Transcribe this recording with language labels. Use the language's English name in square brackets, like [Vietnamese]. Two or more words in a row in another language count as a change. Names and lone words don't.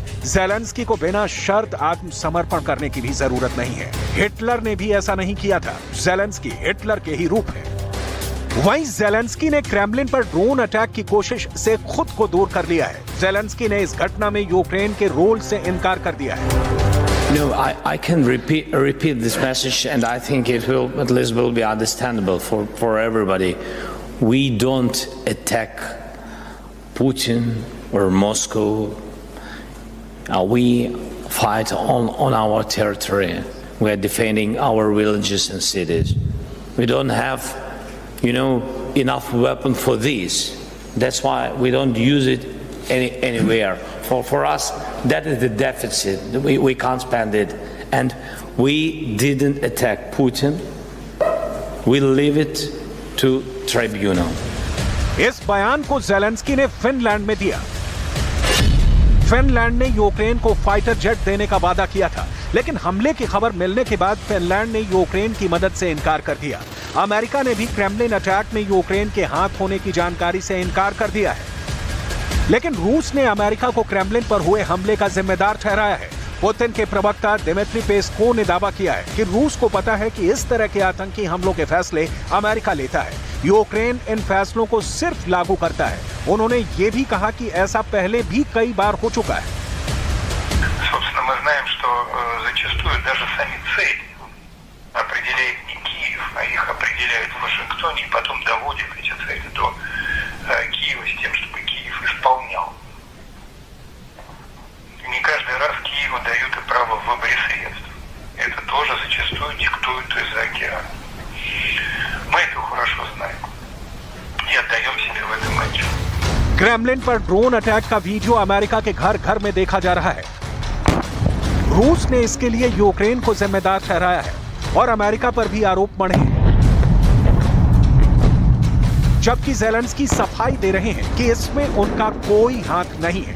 [Hindi] ज़ेलेंस्की को बिना शर्त आत्मसमर्पण करने की भी जरूरत नहीं है। हिटलर ने भी ऐसा नहीं किया था। ज़ेलेंस्की हिटलर के ही रूप है। वहीं ज़ेलेंस्की ने क्रेमलिन पर [English] drone attack [Hindi] की कोशिश से खुद को दूर कर लिया है। ज़ेलेंस्की ने इस घटना में यूक्रेन के रोल से इनकार कर दिया है। [English] No, I can repeat this message, and I think it will at least will be understandable for everybody. We don't attack Putin or Moscow. We fight on our territory. We are defending our villages and cities. We don't have, enough weapon for this. That's why we don't use it anywhere. For us, that is the deficit. We can't spend it. And we didn't attack Putin. We leave it to tribunal. [Hindi] इस बयान को ज़ेलेंस्की ने फिनलैंड में दिया। फिनलैंड ने यूक्रेन को [English] fighter jet [Hindi] देने का वादा किया था, लेकिन हमले की खबर मिलने के बाद फिनलैंड ने यूक्रेन की मदद से इनकार कर दिया। अमेरिका ने भी क्रेमलिन अटैक में यूक्रेन के हाथ होने की जानकारी से इनकार कर दिया है, लेकिन रूस ने अमेरिका को क्रेमलिन पर हुए हमले का जिम्मेदार ठहराया है। पुतिन के प्रवक्ता दिमित्री पेस्कोव ने दावा किया है कि रूस को पता है कि इस तरह के आतंकी हमलों के फैसले अमेरिका लेता है। यूक्रेन इन फैसलों को सिर्फ लागू करता है। उन्होंने ये भी कहा कि ऐसा पहले भी कई बार हो चुका है। [Russian] Собственно, мы знаем, что зачастую даже сами цели определяет не Киев, а их определяет в Вашингтоне и потом доводит эти цели до Киева с тем, чтобы Киев исполнял. Не каждый раз Киеву дают и право в выборе средств. Это тоже зачастую диктуют из-за океана. Мы это хорошо знаем и отдаем себе в этом отчет. [Hindi] क्रेमलिन पर [English] drone attack [Hindi] का वीडियो अमेरिका के घर घर में देखा जा रहा है। रूस ने इसके लिए यूक्रेन को जिम्मेदार ठहराया है और अमेरिका पर भी आरोप मढ़े हैं, जबकि ज़ेलेंस्की सफाई दे रहे हैं कि इसमें उनका कोई हाथ नहीं है।